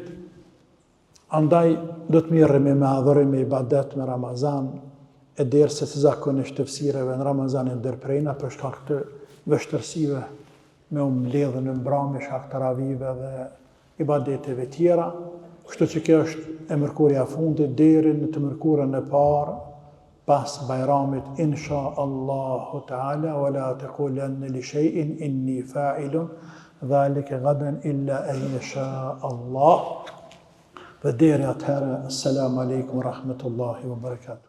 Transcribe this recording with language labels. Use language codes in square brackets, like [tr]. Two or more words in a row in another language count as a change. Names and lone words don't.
[sq] Andaj do të mirremi me adhurim, me ibadet, me Ramazan, e derse të zakonisht të fësireve në Ramazan e ndërprejna për shkak të vështërsive me mbledhën në mbrëmje, shkak të ravive dhe ibadeteve tjera. Kështu që kjo është e mërkurja fundit deri në të mërkurën e parë pas Bajramit, [ar] إن شاء الله تعالى، ولا تقولن لشيء إني فاعل ذلك غدا إلا أن يشاء الله. [sq] Dhe deri atëherë, [ar] السلام عليكم ورحمة الله وبركاته.